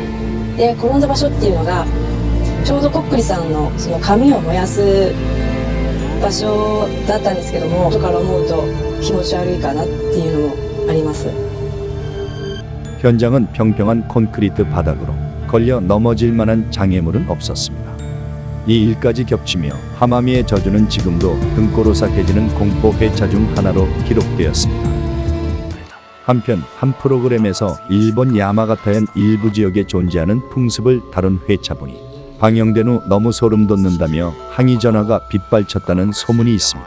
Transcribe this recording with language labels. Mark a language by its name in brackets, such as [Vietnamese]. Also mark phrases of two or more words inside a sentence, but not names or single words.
[Japanese] で転んだ場所っていうのがちょうどコックリさんのその紙を燃やす場所だったんですけども後から思うと気持ち悪いかなっていうのもあります。 [Korean] 현장은 평평한 콘크리트 바닥으로 걸려 넘어질 만한 장애물은 없었습니다. 이 일까지 겹치며 하마미의 저주는 지금도 등골오싹해지는 공포 회차 중 하나로 기록되었습니다. 한편 한 프로그램에서 일본 야마가타현 일부 지역에 존재하는 풍습을 다룬 회차분이 방영된 후 너무 소름 돋는다며 항의 전화가 빗발쳤다는 소문이 있습니다.